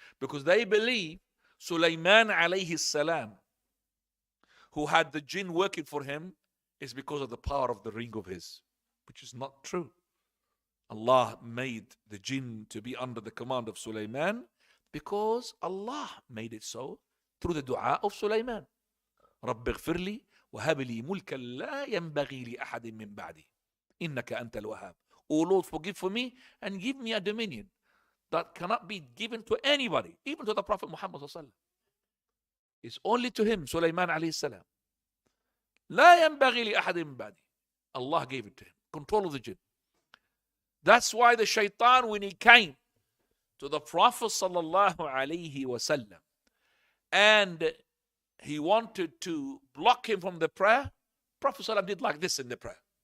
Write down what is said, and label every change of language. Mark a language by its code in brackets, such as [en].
[en] Because they believe Sulaiman alayhi salam, who had the jinn working for him, is because of the power of the ring of his, which is not true. Allah made the jinn to be under the command of Sulaiman because Allah made it so through the dua of Sulaiman. [ar] رب اغفر لي وهب لي ملكا لا ينبغي لأحد من بعدي إنك أنت الوهاب. [en] O Lord, forgive for me and give me a dominion that cannot be given to anybody, even to the Prophet Muhammad sallallahu alaihi wasallam. It's only to him, Sulaiman alayhi salam. [ar] لا ينبغي لأحد من بعدي. [en] Allah gave it to him, control of the jinn. That's why the shaitan, when he came to the Prophet sallallahu alaihi wasallam and he wanted to block him from the prayer, Prophet sallallahu did like this in the prayer.